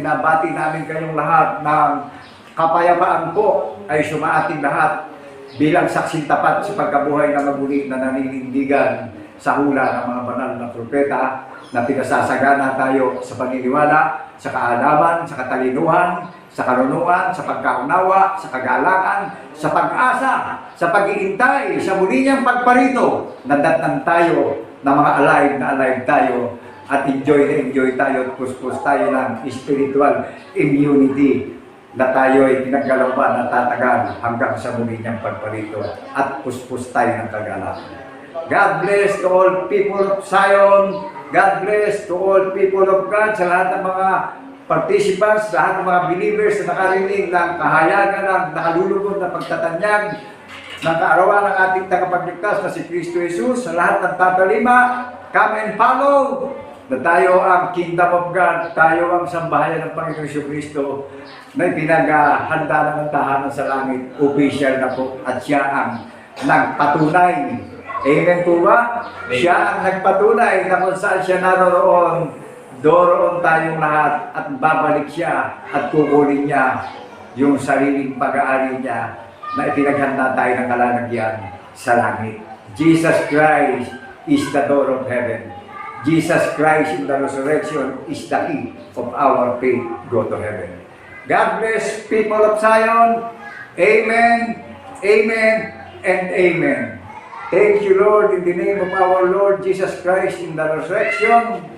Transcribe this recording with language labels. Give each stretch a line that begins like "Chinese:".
Filipino: Binabati namin kayong lahat ng kapayapaan po ay sumaating lahat bilang saksing tapat sa pagkabuhay ng maguli na naninindigan sa hula ng mga banal na propeta na pinasasagana tayo sa paniniwala, sa kaalaman, sa katalinuhan, sa karunungan, sa pagkaunawa, sa kagalakan, sa pag-asa, sa pag-iintay, sa muli niyang pagparito. Nadatnan tayo na mga alive tayo at enjoy tayo at puspos tayo ng spiritual immunity na tayo ay pinaggalawan at tatagal hanggang sa muli niyang pagparito at puspos tayo ng kagalakan.
English: God bless to all people of Zion. God bless to all people of God,
Filipino: sa lahat ng mga participants, lahat ng mga believers na nakarinig ng kahayagan ng nakalulugod na pagtatanyag ng kaarawan ng ating tagapagligtas na si Kristo Jesus, sa lahat ng tatalima,
English: come and follow
Filipino: na tayo ang kingdom of God, tayo ang sambahayan ng Panginoon Kristo na pinaghahanda na ng tahanan sa langit, official na po, at siya ang nagpatunay. Amen po ba? Siya ang nagpatunay na kung saan siya naroroon, doroon tayong lahat at babalik siya at kukunin niya yung sariling pag-aari niya na ipinaghanda tayo ng kalalagyan sa langit.
English: Jesus Christ is the door of heaven. Jesus Christ in the resurrection is the key of our faith go to heaven. God bless people of Zion. Amen, amen, and amen. Thank you, Lord, in the name of our Lord Jesus Christ in the resurrection.